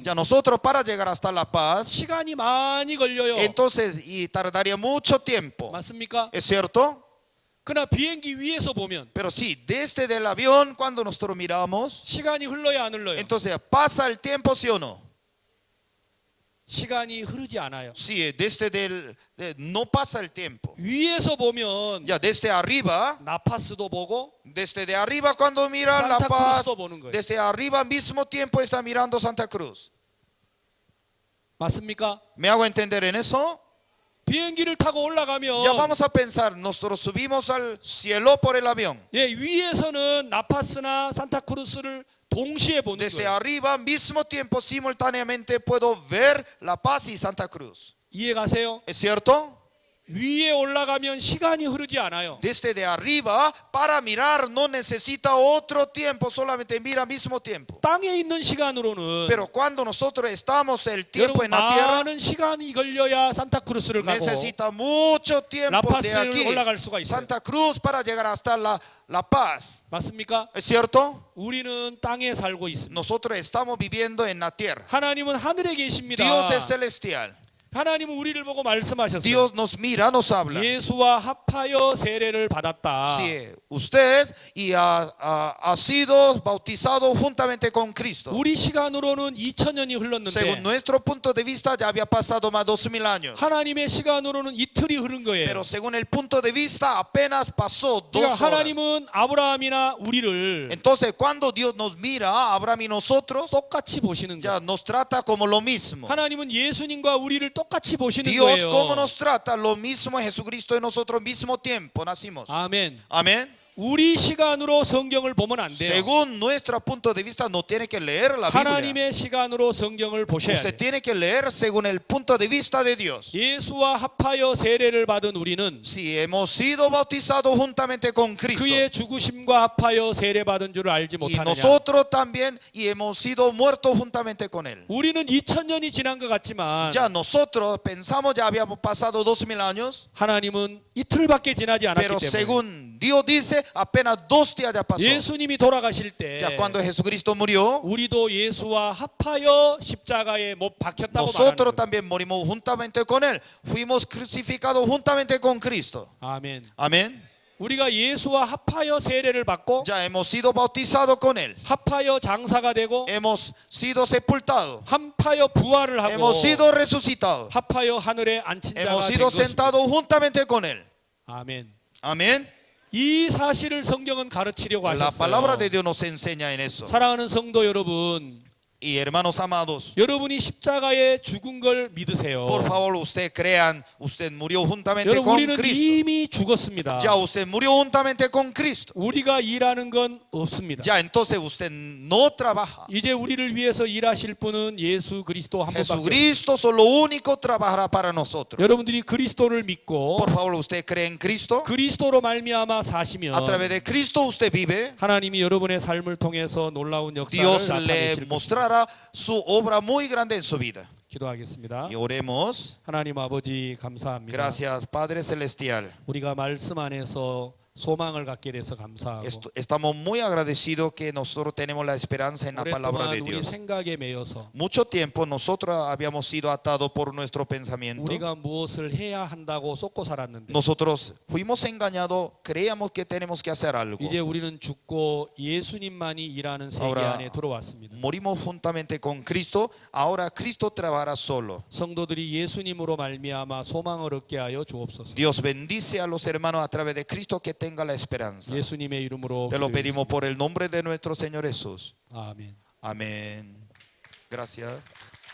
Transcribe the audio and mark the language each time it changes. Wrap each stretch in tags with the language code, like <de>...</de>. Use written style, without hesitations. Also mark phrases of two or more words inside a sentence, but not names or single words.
<es>Ya nosotros para llegar hasta La Paz,</es> <ko>시간이 많이 걸려요.</ko> <es>entonces y tardaría mucho tiempo.</es> <ko>맞습니까?</ko> <es>¿Es cierto?</es> <ko>그러나 비행기 위에서 보면</ko> <es>Pero sí, desde el avión, cuando nosotros miramos,</es> <ko>시간이 흘러야 안 흘러요?</ko> <es>entonces pasa el tiempo, ¿sí o no?</es> <ko>시간이 흐르지 않아요.</ko> <es>Sí, no pasa el tiempo.</es> <ko>위에서 보면</ko> <es>Ya desde arriba,</es> <ko>나파스도 보고</ko> <es>desde de arriba cuando mira La Santa Paz,</es> <ko>Cruz도 보는 거예요.</ko> <es>desde arriba al mismo tiempo está mirando Santa Cruz.</es> <ko>맞습니까?</ko> <es>¿Me hago entender en eso?</es> <ko>비행기를 타고 올라가면</ko> <es>Ya vamos a pensar, nosotros subimos al cielo por el avión.</es> <ko>예, 위에서는 나파스나 산타크루스를 동시에 보는</ko> <es>Desde</es> <ko>거예요.</ko> <es>arriba al mismo tiempo simultáneamente puedo ver La Paz y Santa Cruz.</es> <ko>이해가세요?</ko> <es>¿Es cierto?</es> <ko>위에 올라가면 시간이 흐르지 않아요.</ko> <es>Desde de arriba para mirar no necesita otro tiempo, solamente mira al mismo tiempo.</es> <ko>땅에 있는 시간으로는</ko> <es>Pero cuando nosotros estamos el tiempo</es> <ko>여러분</ko> <es>en la tierra,</es> <ko>많은 시간이 걸려야 산타크루스를 가고</ko> <es>necesita mucho tiempo de</es> <ko>라파스를</ko> <es>aquí,</es> <ko>올라갈 수가 있어요.</ko> <es>Santa Cruz, para llegar hasta La Paz.</es> <ko>맞습니까?</ko> <es>¿Es cierto?</es> <ko>우리는 땅에 살고 있습니다.</ko> <es>Nosotros estamos viviendo en la tierra.</es> <ko>하나님은 하늘에 계십니다.</ko> <es>Dios es celestial.</es> <ko>하나님은 우리를 보고 말씀하셨어요.</ko> <es>Dios nos mira, nos habla.</es> <ko>예수와 합하여 세례를 받았다.</ko> <es>Si usted ha sido bautizado juntamente con Cristo.</es> <ko>우리 시간으로는 2000년이 흘렀는데</ko> <es>Según nuestro punto de vista ya había pasado más de 2000 años.</es> <ko>하나님의 시간으로는 이틀이 흐른 거예요.</ko> <es>Pero según el punto de vista apenas pasó 2</es> <ko>그러니까</ko> <es>horas.</es> <ko>하나님은 아브라함이나 우리를</ko> <es>Entonces cuando Dios nos mira, Abraham y nosotros,</es> <ko>똑같이 보시는</ko> <es>ya</es> <ko>거예요.</ko> <es>nos trata como lo mismo.</es> <ko>하나님은 예수님과 우리를 똑같이 보시는</ko> <es>Dios</es> <ko>거예요.</ko> <es>como nos trata, lo mismo Jesucristo y nosotros mismo tiempo nacimos.</es> <ko>아멘.</ko> <es>Amén.</es> <ko>우리 시간으로 성경을 보면 안 돼요.</ko> <es>Según nuestro punto de vista no tiene que leer la Biblia.</es> <ko>하나님의 시간으로 성경을 보셔야</ko> <es>Usted</es> <ko>돼요.</ko> <es>tiene que leer según el punto de vista de Dios.</es> <ko>예수와 합하여 세례를 받은 우리는</ko> <es>Si hemos sido bautizados juntamente con Cristo</es> <ko>그의 죽으심과 합하여 세례 받은 줄을 알지</ko> <es>y</es> <ko>못하느냐.</ko> <es>nosotros también y hemos sido muertos juntamente con Él.</es> <ko>우리는 2000년이 지난 것 같지만</ko> <es>Ya nosotros pensamos ya habíamos pasado 2000 años,</es> <ko>하나님은 이틀밖에 지나지 않았기</ko> <es>pero</es> <ko>때문에</ko> <es>según Dios dice apenas 2 días ya pasó.</es> <ko>예수님이 돌아가실 때</ko> <es>Ya cuando Jesucristo murió,</es> <ko>우리도 예수와 합하여 십자가에 못 박혔다고</ko> <es>nosotros</es> <ko>말하는 거예요.</ko> <es>también morimos juntamente con Él. Fuimos crucificados juntamente con Cristo.</es> <ko>아멘.</ko> <es>Amén.</es> <ko>우리가 예수와 합하여 세례를 받고</ko> <es>Ya hemos sido bautizados con Él.</es> <ko>합하여 장사가 되고</ko> <es>Hemos sido sepultados.</es> <ko>합하여 부활을 하고</ko> <es>Hemos sido resucitados.</es> <ko>합하여 하늘에 앉힌 자가</ko> <es>Hemos</es> <ko>된</ko> <es>sido</es> <ko>것입니다.</ko> <es>sentados juntamente con Él.</es> <ko>아멘.</ko> <es>Amén.</es> <ko>이 사실을 성경은 가르치려고</ko> <es>La palabra</es> <ko>하셨어요.</ko> <es>de Dios nos enseña en eso.</es> <ko>사랑하는 성도 여러분,</ko> <es>Y hermanos amados,</es> <ko>여러분이 십자가에 죽은 걸 믿으세요.</ko> <es>por favor, usted crean, usted murió juntamente</es> <ko>여러분,</ko> <es>con</es> <ko>우리는</ko> <es>Cristo.</es> <ko>이미 죽었습니다.</ko> <es>Ya usted murió juntamente con Cristo.</es> <ko>우리가 일하는 건 없습니다.</ko> <es>Ya entonces usted no trabaja.</es> <ko>이제 우리를 위해서 일하실 분은 예수 그리스도 한 분밖에 없어요.</ko> <es>Jesucristo solo único trabajará para nosotros.</es> <ko>여러분들이 그리스도를 믿고</ko> <es>Por favor, usted cree en Cristo.</es> <ko>그리스도로 말미암아 사시면</ko> <es>A través de Cristo usted vive.</es> <ko>하나님이 여러분의 삶을 통해서 놀라운 역사를</ko> <es>Dios le</es> <ko>나타내실 것입니다.</ko> <es>mostrará su obra muy grande en su vida.</es> <ko>기도하겠습니다.</ko> <es>Y oremos.</es> <ko>하나님 아버지 감사합니다.</ko> <es>Gracias, Padre Celestial.</es> <ko>우리가 말씀 안에서 소망을 갖게 돼서 감사하고</ko> <es>Estamos muy agradecidos que nosotros tenemos la esperanza en la palabra</es> <ko>오랫동안</ko> <es>de</es> <ko>우리</ko> <es>Dios.</es> <ko>생각에 매여서</ko> <es>Mucho tiempo nosotros habíamos sido atados por nuestro pensamiento.</es> <ko>우리가 무엇을 해야 한다고 쏟고 살았는데</ko> <es>Nosotros fuimos engañados, creíamos que tenemos que hacer algo.</es> <ko>이제 우리는 죽고 예수님만이 일하는 세계</ko> <es>Ahora</es> <ko>안에 들어왔습니다.</ko> <es>morimos juntamente con Cristo, ahora Cristo trabajará solo.</es> <ko>성도들이 예수님으로 말미암아 소망을 얻게 하여 주옵소서.</ko> <es>Dios bendice a los hermanos a través de Cristo que tenga la esperanza.</es> <ko>예수님의 이름으로</ko> <es>Te lo</es> <ko>기도했습니다.</ko> <es>pedimos por el nombre de nuestro Señor Jesús.</es> <ko>아멘.</ko> <es>Amén. Gracias.</es>